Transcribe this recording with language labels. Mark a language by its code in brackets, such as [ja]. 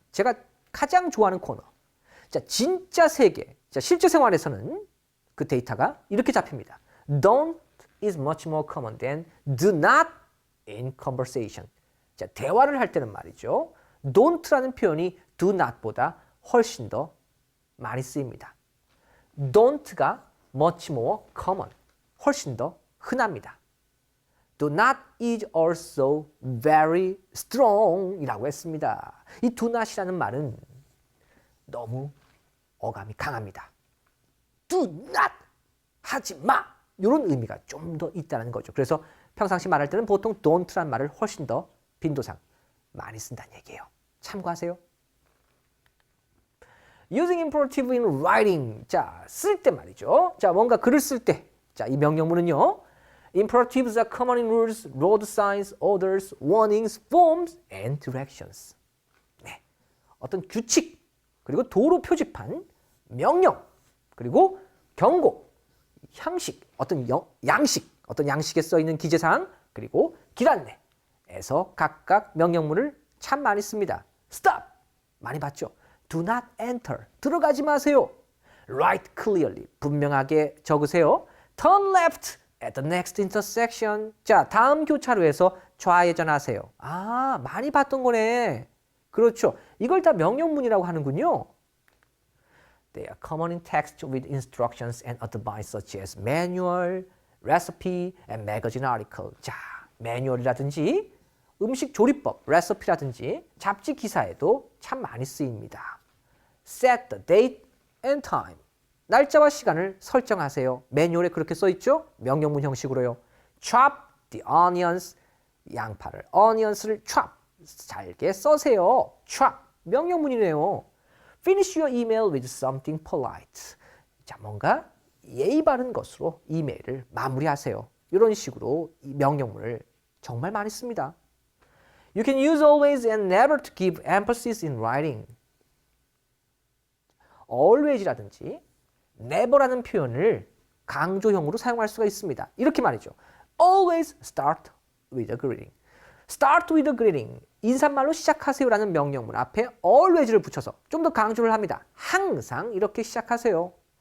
[ko] 제가 가장 좋아하는 코너. 자, 진짜 세계. 자, 실제 생활에서는 그 데이터가 이렇게 잡힙니다. [en] Don't is much more common than do not in conversation. [ko] 자, 대화를 할 때는 말이죠. don't라는 표현이 do not보다 훨씬 더 많이 쓰입니다. don't가 [en] much more common, [ko] 훨씬 더 흔합니다. [en] Do not is also very strong [ko] 이라고 했습니다. 이 do not이라는 말은 너무 어감이 강합니다. [en] Do not, [ko] 하지 마! 이런 의미가 좀 더 있다는 거죠. 그래서 평상시 말할 때는 보통 don't라는 말을 훨씬 더 빈도상 많이 쓴다는 얘기예요. 참고하세요. [en] Using imperative in writing. [ko] 자, 쓸 때 말이죠. 자, 뭔가 글을 쓸 때. 자, 이 명령문은요. [en] Imperatives are common in rules, road signs, orders, warnings, forms, and directions. [ko] 네. 어떤 규칙, 그리고 도로 표지판, 명령, 그리고 경고, 형식, 양식, 어떤 양식에 써 있는 기재사항, 그리고 길 안내에서 각각 명령문을 참 많이 씁니다. [en] Stop! [ko] 많이 봤죠? [en] Do not enter. [ko] 들어가지 마세요. [en] Write clearly. [ko] 분명하게 적으세요. [en] Turn left at the next intersection. [ko] 자, 다음 교차로에서 좌회전하세요. 많이 봤던 거네. 그렇죠. 이걸 다 명령문이라고 하는군요. [en] They are common in text with instructions and advice such as manual, recipe, and magazine article. [ko] 자, 매뉴얼이라든지 음식 조리법, 레시피라든지 잡지 기사에도 참 많이 쓰입니다. [en] Set the date and time. [ko] 날짜와 시간을 설정하세요. 매뉴얼에 그렇게 써있죠? 명령문 형식으로요. [en] Chop the onions. [ko] 양파를, onions를 chop. 잘게 써세요. Chop. 명령문이네요. [en] Finish your email with something polite. [ko] 자, 뭔가 예의 바른 것으로 이메일을 마무리하세요. 이런 식으로 이 명령문을 정말 많이 씁니다. [en] You can use always and never to give emphasis in writing. [ko] always라든지 never라는 표현을 강조형으로 사용할 수가 있습니다. 이렇게 말이죠. [en] Always start with a greeting. Start with a greeting. [ko] 인사말로 시작하세요라는 명령문 앞에 always를 붙여서 좀 더 강조를 합니다. 항상 이렇게 시작하세요.